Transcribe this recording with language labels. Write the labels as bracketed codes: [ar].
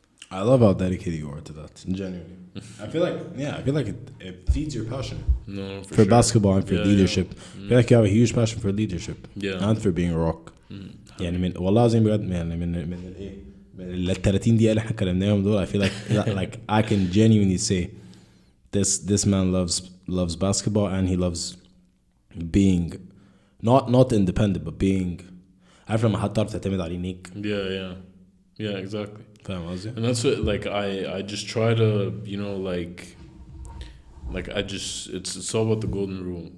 [en] I love how dedicated you are to that. Genuinely, I feel like it feeds your passion. No, for sure. Basketball and for leadership. I feel like you have a huge passion for leadership. And for being a rock. [ar] يعني من والله العظيم بجد يعني من الايه من ال 30 دقيقة اللي احنا كلمناهم دول. [en] I feel like I can genuinely say this man loves basketball and he loves being not independent but being [ar] عارف لما حد تعرف تعتمد عليه نيك. [en] Yeah, exactly. [ar] فاهم قصدي؟ [en] And that's what, like, I just try to, you know, like I just, it's all about the golden rule.